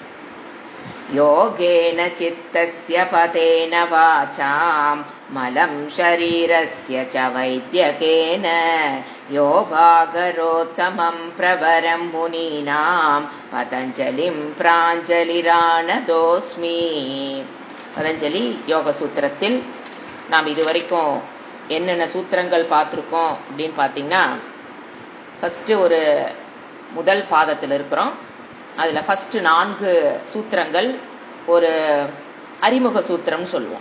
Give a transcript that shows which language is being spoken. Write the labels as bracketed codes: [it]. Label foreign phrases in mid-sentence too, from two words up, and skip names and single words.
[sa] योगेन चित्तस्य पदेन वाचां मलं शरीरस्य च वैद्यकेन योगागरोत्तमं प्रवरं मुनीनां पतञ्जलिं प्राञ्जलिरानतोऽस्मि। [ta] பதஞ்சலி யோக சூத்திரத்தில் நாம் இதுவரைக்கும் என்னென்ன சூத்திரங்கள் பார்த்துருக்கோம் அப்படின்னு பார்த்தீங்கன்னா, ஃபஸ்ட்டு ஒரு முதல் பாதத்தில் இருக்கிறோம். அதில் ஃபஸ்ட்டு 4 சூத்திரங்கள் ஒரு அறிமுக சூத்திரம்னு சொல்லுவோம்.